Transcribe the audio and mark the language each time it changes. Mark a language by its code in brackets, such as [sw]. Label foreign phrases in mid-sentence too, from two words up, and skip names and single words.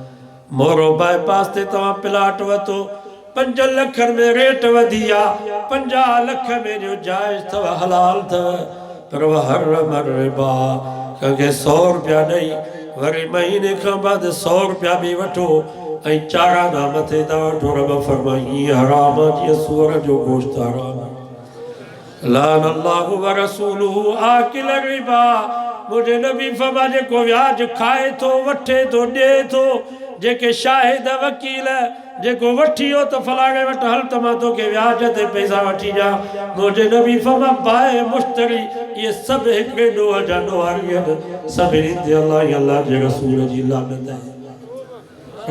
[sd] मोरो बाईपास ते तव्हां प्लाट वरितो, 5 लख में रेट वधी आहे, 50 लख में जो जायज़ अथव हलाल अथव, पर [ar] وحرم الربا, [sd] कंहिंखे 100 रुपया ॾेई वरी महीने खां बाद 100 रुपया बि वठो ऐं चाराना मथे था वठो। रब फरमाई हीअ हराम आहे जीअं सूअर जो गोश्त हराम आहे। [ar] لعن الله ورسوله آكل الربا, [sd] मुंहिंजे नबी फरमा जेको व्याज खाए थो, वठे थो, ॾिए थो, जेके शाहिद वकील जेको वठी वियो त फलाणे वटि हल त मां तोखे व्याज ते पैसा वठी ॾियां, मुंहिंजे नबी फरमा [ar] البائع المشتري [sd] इहे सभु हिकिड़े ॾोह जा ॾोहारी आहिनि, सभिनी ते अलाह ऐं अलाह जे रसूल जी लानत आहे।